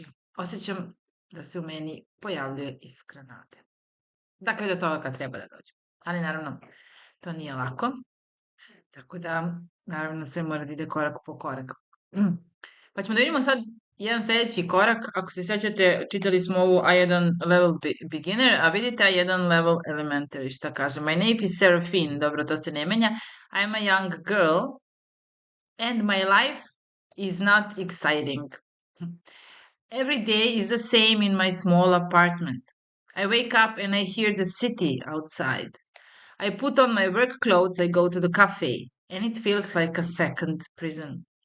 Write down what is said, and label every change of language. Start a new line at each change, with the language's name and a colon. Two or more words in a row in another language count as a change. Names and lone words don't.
Serbian: Osjećam da se u meni pojavljuje iskra nade. Dakle, do toga kad treba da dođe. Ali naravno, to nije lako. Tako da, naravno, sve mora da ide korak po korak. Pa ćemo da vidimo sad jedan sledeći korak. Ako se sećate, čitali smo ovu
English: A1 level beginner,
Serbian: a vidite
English: A1 level elementary,
Serbian: šta kaže.
English: My name is Seraphina,
Serbian: dobro, to se ne menja.
English: I'm a young girl and my life is not exciting. Every day is the same in my small apartment. I wake up and I hear the city outside. I put on my work clothes, I go to the cafe, and it feels like a second prison.